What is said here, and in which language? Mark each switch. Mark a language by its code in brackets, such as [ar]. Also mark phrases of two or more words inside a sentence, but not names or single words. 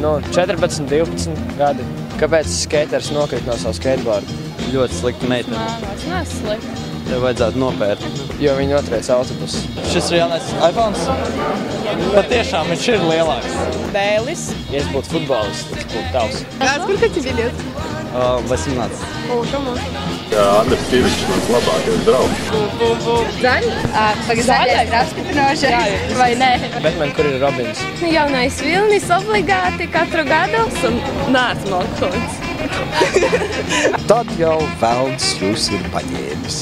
[lv] 14, 12 gadi. Kāpēc skaters nokrīt no savu skateboardu? Ļoti slikta meitene. Mānos neslikti. Tev vajadzētu nopērt. Jo viņi noturēs autobusu. Šis ir jaunais iPhones. Patiešām viņš ir lielāks. Dēlis. Ja es būtu futbolists, tas būtu tavs. [ru] Сколько тебе лет? 18. О, кому? [lv] Jā, Andris Kivičs, mans labākais draugs. Zaļi? Zaļais ir apstiprinošais. Vai nē? Batman, kur ir Robins? Jaunais Vilnis obligāti katru gadu. Un neesmu alkoholists. Tad jau velns jūs ir paņēmis.